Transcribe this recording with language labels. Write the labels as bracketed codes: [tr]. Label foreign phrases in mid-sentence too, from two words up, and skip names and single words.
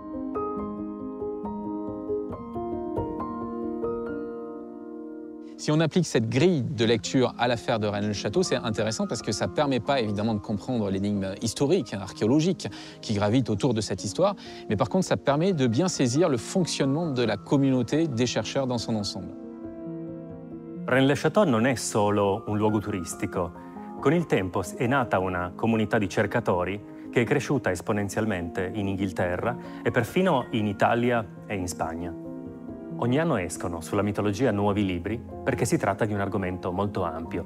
[fr] Si on applique cette grille de lecture à l'affaire de Rennes-le-Château, c'est intéressant parce que ça ne permet pas évidemment de comprendre l'énigme historique, archéologique qui gravite autour de cette histoire, mais par contre ça permet de bien saisir le fonctionnement de la communauté des chercheurs dans son ensemble. [it] Rennes-le-Château non è solo un luogo turistico. Con il tempo è nata una comunità di cercatori che è cresciuta esponenzialmente in Inghilterra e perfino in Italia e in Spagna. Ogni anno escono sulla mitologia nuovi libri perché si tratta di un argomento molto ampio.